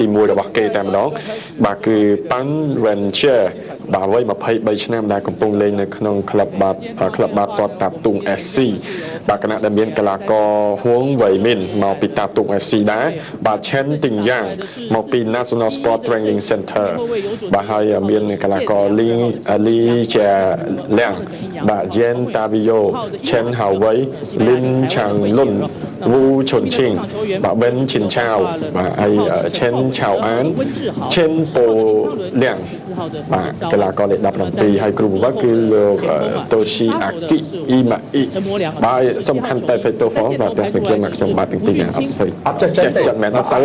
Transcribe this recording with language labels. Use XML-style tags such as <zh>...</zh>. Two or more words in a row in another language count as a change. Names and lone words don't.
<km>1 របស់គេតែម្ដងបាទគឺ Pan Venture បាទវ័យ23ឆ្នាំដែលកំពុងលេងនៅក្នុងក្លឹបបាតទាត់តាប់ទុង FC បាទគណៈដែលមានកីឡាករហួងវ៉ៃមីនមកពីតាប់ទុង FC ដែរបាទឆេនទីងយ៉ាងមកពី National Sport Training Center បាទហើយមានកីឡាករលីជាលៀងបាទ Jen Tavio Chen Hawei Lin Chang Lun Wu Chun Ching បាទ Ben Chin Chao បាទហើយ Chen Chao An Chen Po Liang បាទកីឡាករលេខ17ហើយគ្រូបង្វឹកគឺលោកតូស៊ីអាគីអ៊ីម៉ាអ៊ីបាទសំខាន់តែពេតូផងបាទទស្សនិកជនមកខ្ញុំបាទទាំងពីរនេះអត់ស្អីអត់ចេះចិត្តមែនអត់ស្អី</km>